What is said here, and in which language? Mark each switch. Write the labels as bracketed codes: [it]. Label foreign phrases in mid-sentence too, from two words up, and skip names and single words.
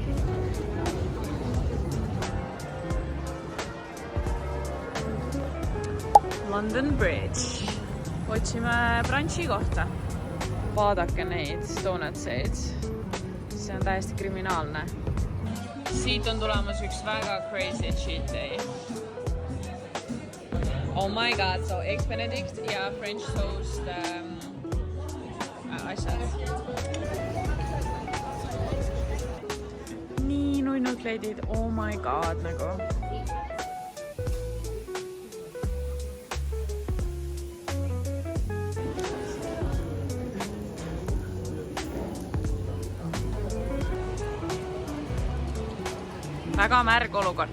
[et] London Bridge. Otsime brunchi kohta. Vaadake neid donutseid. See on täiesti kriminaalne. Siit on tulemas üks väga crazy cheat day. [en] Oh my god, so Eggs Benedict ja French toast [et] asjad. Nii nunnud kleidid, [en] oh my god, [et] nagu. Väga märg olukord.